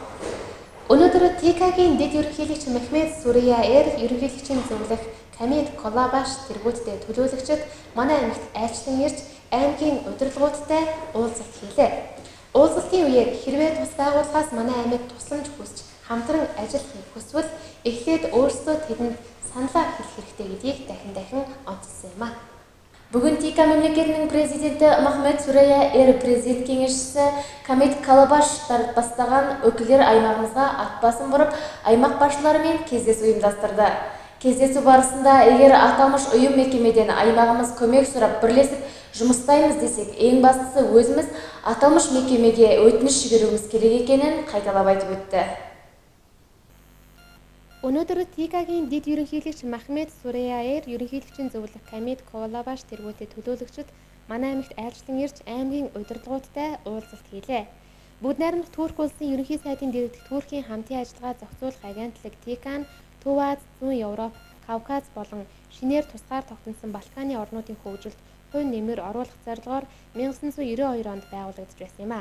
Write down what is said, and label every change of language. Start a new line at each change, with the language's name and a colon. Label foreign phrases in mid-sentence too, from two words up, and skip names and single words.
Mongolian: Өнөөдөр ТК-гийн дэд ерөнхийлөгч Мехмед Сүрейяэр ерөнхийлөгчийн зөвлөх Камид Колабаш тэргүүттэй төлөөлөгчд манай аймагт айлчлан ирж аймгийн удирдлагуудтай уулзалт хийлээ. Уулзалтын үеэр хэрвээ тус байгууллагаас манай аймаг тусламж хүсч хамтран ажил хийх хүсвэл эхлээд өөрсдөө тэдэнд саналаа хэлэх хэрэгтэй гэдгийг дахин онцлсан юм а.
Kazakh: Бүгін ТК мемлекетінің президенті Мехмед Сүрейяэр президент кеңесшісі Камид Колабаш бастаған өкілдер аймағымызға ат басын бұрып, аймақ басшыларымен кездесу ұйымдастырды. Кездесу барысында егер аталмыш ұйым мекемеден аймағымыз көмек сұрап бірлесіп жұмыстаймыз десек, ең бастысы өзіміз аталмыш мекемеге өтініш жіберуіміз керек екенін қайталап айтып өтті.
Mongolian: Өнөөдөр ТК-гийн дэд ерөнхийлөгч Мехмед Сүрейяэр ерөнхийлөгчийн зөвлөх Камид Колабаш тэргүүтээ төлөөлөгчд манай аймагт айлчлан ирж аймгийн удирдлагуудтай уулзалт хийлээ. Бүгд найрамдах Турк улсын ерөнхий сайдын дэргэдэх Туркийн хамтын ажиллагаа зохицуулах агентлаг ТК-н Төв Аз, Зүүн Европ, Кавказ болон шинээр тусгаар тогтносон Балканы орнуудын хөгжилд хувь нэмэр оруулах зорилгоор 1992 онд байгуулагдаж байсан юм а.